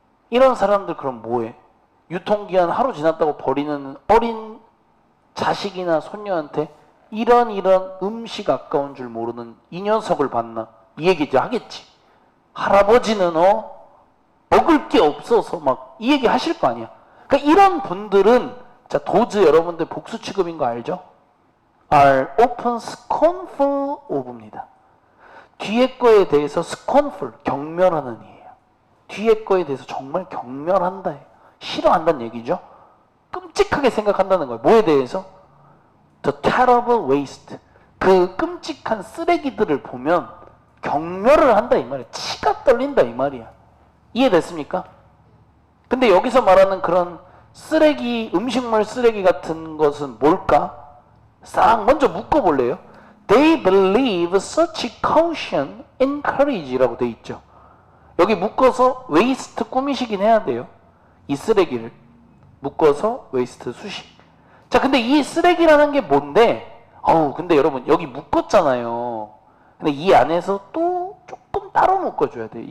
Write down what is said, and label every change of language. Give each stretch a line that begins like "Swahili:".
Korean: 이런 사람들 그럼 뭐해? 유통기한 하루 지났다고 버리는 어린 자식이나 손녀한테 이런 음식 아까운 줄 모르는 이 녀석을 봤나? 이 얘기 이제 하겠지. 할아버지는 먹을 게 없어서 막 이 얘기 하실 거 아니야. 그러니까 이런 분들은 자 도즈 여러분들 복수 취급인 거 알죠?
English: are often scornful of입니다.
Korean: 뒤에 거에 대해서 scornful, 경멸하는 이에요. 뒤에 거에 대해서 정말 경멸한다. 싫어한다는 얘기죠. 끔찍하게 생각한다는 거예요. 뭐에 대해서?
English: The terrible waste.
Korean: 그 끔찍한 쓰레기들을 보면 경멸을 한다 이 말이야. 치가 떨린다 이 말이야. 이해됐습니까? 근데 여기서 말하는 그런 쓰레기, 음식물 쓰레기 같은 것은 뭘까? 싹 먼저 묶어볼래요?
English: They believe such caution encourage
Korean: 라고 돼 있죠. 여기 묶어서 waste 꾸미시긴 해야 돼요. 이 쓰레기를 묶어서 waste 수식. 자, 근데 이 쓰레기라는 게 뭔데? 근데 여러분 여기 묶었잖아요. 근데 이 안에서 또 조금 따로 묶어줘야 돼.